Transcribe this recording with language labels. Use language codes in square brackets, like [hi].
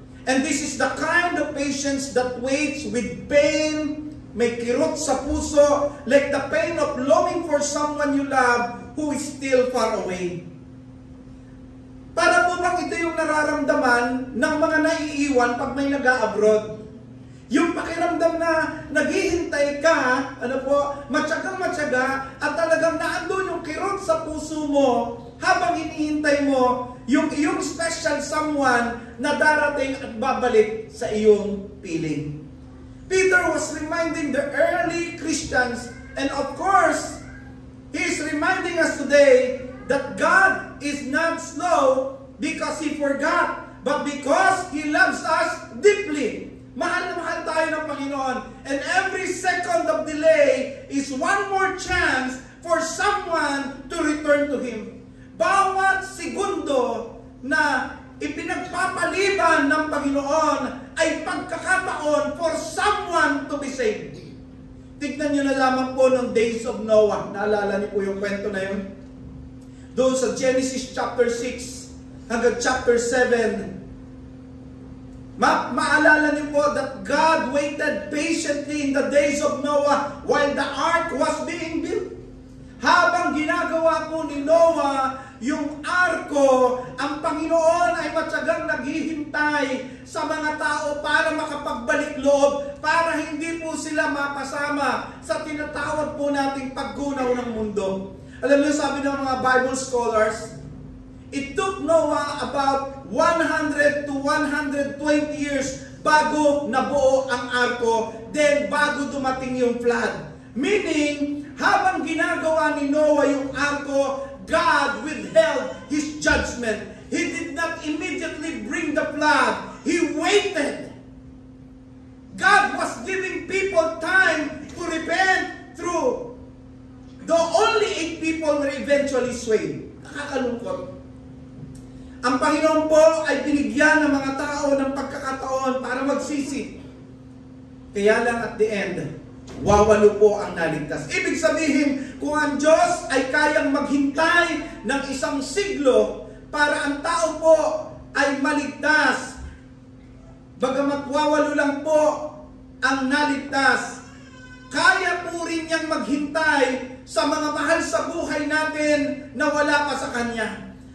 [en] And this is the kind of patience that waits with pain, may kirot sa puso, like the pain of longing for someone you love who is still far away. [tl] Para po bang ito yung nararamdaman ng mga naiiwan pag may nag-a-abroad? Yung pakiramdam na naghihintay ka, matyagang-matyaga, at talagang naandun yung kirot sa puso mo, habang hinihintay mo yung iyong special someone na darating at babalik sa iyong piling. [en] Peter was reminding the early Christians, and of course, he is reminding us today that God is not slow because He forgot, but because He loves us deeply. Mahal na mahal tayo ng Panginoon, and every second of delay is one more chance for someone to return to Him. [tl] Bawat segundo na ipinagpapaliban ng Panginoon ay pagkakataon for someone to be saved. Tignan nyo na lamang po ng days of Noah. Naalala niyo po yung kwento na yun? [en] Doon sa Genesis chapter 6 hanggang chapter 7, maalala niyo po that God waited patiently in the days of Noah while the ark was being built. [tl] Habang ginagawa po ni Noah yung arko, ang Panginoon ay matyagang naghihintay sa mga tao para makapagbalik loob, para hindi po sila mapasama sa tinatawag po nating paggunaw ng mundo. [en] Alam niyo, sabi ng mga Bible scholars, it took Noah about 100 to 120 years bago nabuo ang arko, then bago dumating yung flood. [tl] Meaning, habang ginagawa ni Noah yung arko, God withheld His judgment. [en] He did not immediately bring the flood. He waited. God was giving people time to repent through. Though only 8 people were eventually swayed. [tl] Nakakalungkot. Ang Panginoon po ay binigyan ng mga tao ng pagkakataon para magsisi. Kaya lang at the end, wawalo po ang naligtas. Ibig sabihin, kung ang Diyos ay kayang maghintay ng 1 siglo para ang tao po ay maligtas, bagamat wawalo lang po ang naligtas, kaya po rin niyang maghintay sa mga mahal sa buhay natin na wala pa sa Kanya.